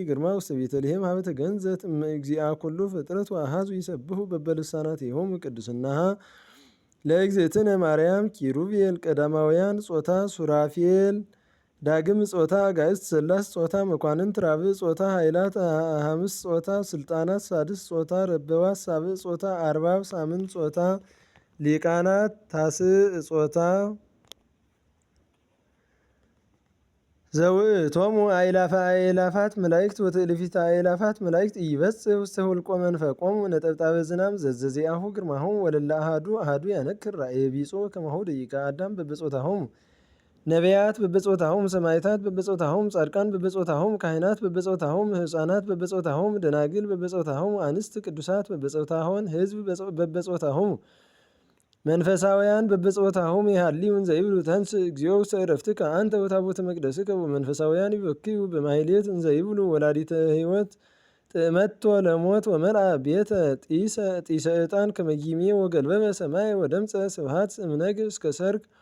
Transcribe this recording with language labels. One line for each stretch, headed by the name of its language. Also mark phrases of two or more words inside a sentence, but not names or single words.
Geez: ግርማ ውስተ ቤተልሔም ሀበ ተገንዘት እምእግዚአ ኩሉ ፍጥረት ወአሐዙ ይሰብሑ በበልሳናቲሆሙ ቅድስናሃ ለእግዝእትነ ማርያም ኪሩቤል ቀዳማውያን ጾታ ሱራፌል ዳግም ጾታ አጋዕዝት ሠላስ ጾታ መኳንንት ራብዕ ጾታ ኃይላት ሐምስ ጾታ ስልጣናት ሳድስ ጾታ ረበዋት ሳብዕ ጾታ አርባብ ሳምንት ጾታ ሊቃናት ታስዕ ጾታ ዘውእቶሙ አእላፈ አእላፋት መላእክት ወትእልፊተ አእላፋት መላእክት ኢይበጽሕ ውስተ ሁልቆ መንፈቆሙ ነጠብጣበ ዝናም ዘዘዚአሁ ግርማሆሙ ወለለ አሐዱ አሐዱ ያነክር ራእየ ቢጾ ከማሁ ደቂቀ አዳም በበጾታሆሙ ነቢያት በበጾታሆሙ ሰማዕታት በበጾታሆሙ ጻድቃን በበጾታሆሙ ካህናት በበጾታሆሙ ሕፃናት በበጾታሆሙ ደናግል በበጾታሆሙ አንስት ቅዱሳት በበጾታሆን ሕዝብ በበጾታሆሙ መንፈሳውያን በበጾታሆሙ ይሃልዩን ዘይብሉ ተንስ እግዚኦ ውስተ ዕረፍትከ አንተ ወታቦተ መቅደስከ ወመንፈሳውያን ይበክዩ በማሕሌት እንዘ ይብሉ ወላዲተ ሕይወት ጥእመቶ ለሞት ወመልአ ቤተ ጢሰ ዕጣን ከመ ጊሜ ወገልበበ ሰማይ ወደምፀ ስብሐት እምነግህ እስከ ሰርክ